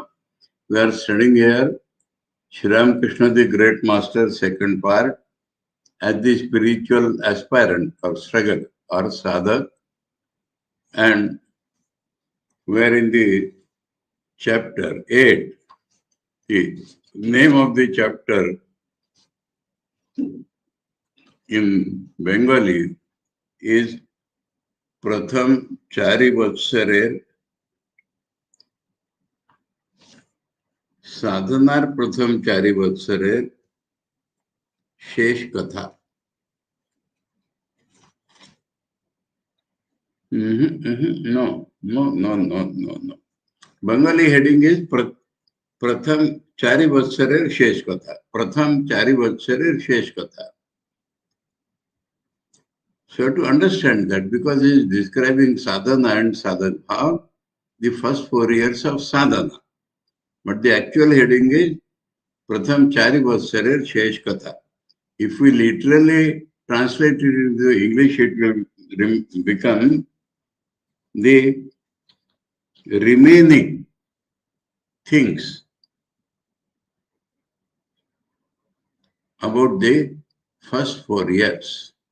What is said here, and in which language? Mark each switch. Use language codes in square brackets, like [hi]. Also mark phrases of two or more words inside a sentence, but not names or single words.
[en] We are studying here Sri Ramakrishna the Great Master, second part, as the spiritual aspirant or struggle or sadhak, and we are in the chapter 8. The name of the chapter in Bengali is Pratham Chari Vatsarer Sadhanar Pratham Chari Vatsarer Shesh Katha. No. Bengali heading is Pratham Chari Vatsarer Shesh Katha. Pratham Chari Vatsarer Shesh Katha. So to understand that, because he is describing sadhana and sadhana, how the first 4 years of sadhana. But the actual heading is Pratham Chari Vatsarer Shesh Katha. If we literally translate it into English, it will become the remaining things about the first 4 years.